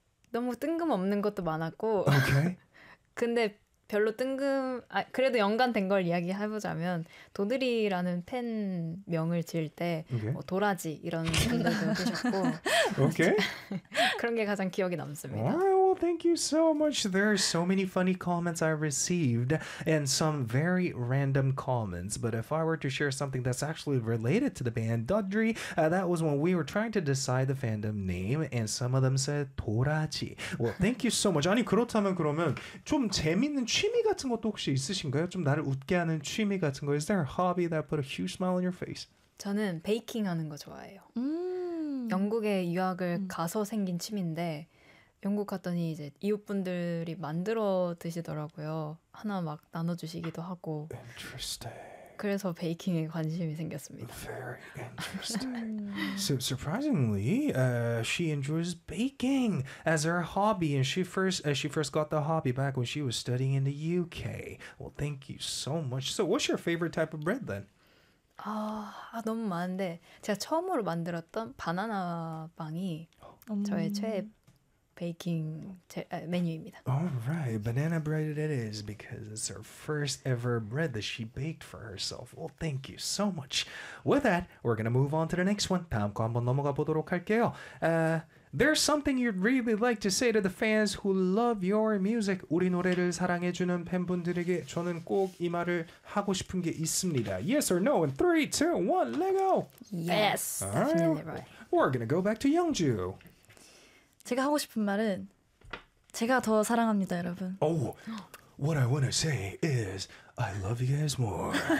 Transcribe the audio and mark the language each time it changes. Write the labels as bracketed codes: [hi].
[ko] 너무 뜬금없는 것도 많았고 [en] okay. [ko] 근데 별로 그래도 연관된 걸 이야기해보자면 도드리라는 팬 명을 지을 때 [en] okay. [ko] 뭐 도라지 이런 생각도 해주셨고 [en] okay. [ko] 그런 게 가장 기억에 남습니다. [en] Alright, well, thank you so much. There are so many funny comments I received and some very random comments. But if I were to share something that's actually related to the band, Dodri, that was when we were trying to decide the fandom name and some of them said 도라지. Well, thank you so much. [ko] 아니, 그렇다면 그러면 좀 재밌는 취미 같은 것도 혹시 있으신가요? 좀 나를 웃게 하는 취미 같은 거. [en] Is there a hobby that put a huge smile on your face? [ko] 저는 베이킹 하는 거 좋아해요. 영국에 유학을 가서 생긴 취미인데 영국 갔더니 이제 이웃분들이 만들어 드시더라고요. 하나 막 나눠주시기도 하고. [en] Interesting. [ko] 그래서 베이킹에 관심이 생겼습니다. [en] Very interesting. So surprisingly, she enjoys baking as her hobby, and she first got the hobby back when she was studying in the UK. Well, thank you so much. So, what's your favorite type of bread then? [ko] 너무 많은데 제가 처음으로 만들었던 바나나 빵이 저의 최애. 베이킹 메뉴입니다. [en] All right, banana bread it is because it's her first ever bread that she baked for herself. Well, thank you so much. With that, we're gonna move on to the next one. [ko] 다음 거 한번 넘어가 보도록 할게요. [en] There's something you'd really like to say to the fans who love your music. [ko] 우리 노래를 사랑해주는 팬분들에게 저는 꼭 이 말을 하고 싶은 게 있습니다. [en] Yes or no? In 3, 2, 1, let go! Yes, definitely right. We're gonna go back to Youngju. [ko] 제가 하고 싶은 말은 제가 더 사랑합니다, 여러분. [en] Oh, what I want to say is I love you guys more.